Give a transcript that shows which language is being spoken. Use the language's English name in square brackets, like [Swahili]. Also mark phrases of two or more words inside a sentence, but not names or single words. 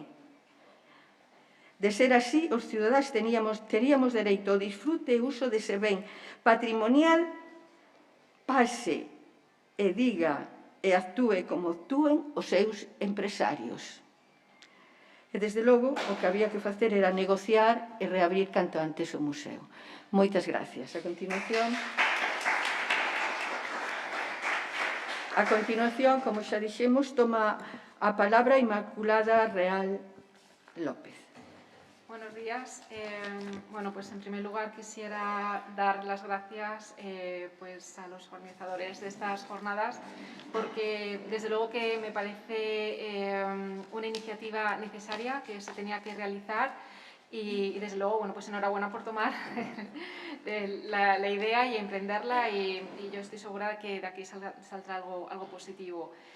[Galician] De ser así, os cidadáns teríamos dereito ao disfrute e uso dese ben patrimonial, pase e diga e actúe como actúen os seus empresarios. E, desde logo, o que había que facer era negociar e reabrir canto antes o museo. Moitas gracias. A continuación, como xa dixemos, toma a palabra Inmaculada Real López. [Spanish] Buenos días. Bueno, pues en primer lugar quisiera dar las gracias pues a los organizadores de estas jornadas, porque desde luego que me parece una iniciativa necesaria que se tenía que realizar y desde luego, bueno, pues enhorabuena por tomar la idea y emprenderla y yo estoy segura de que de aquí saldrá algo positivo.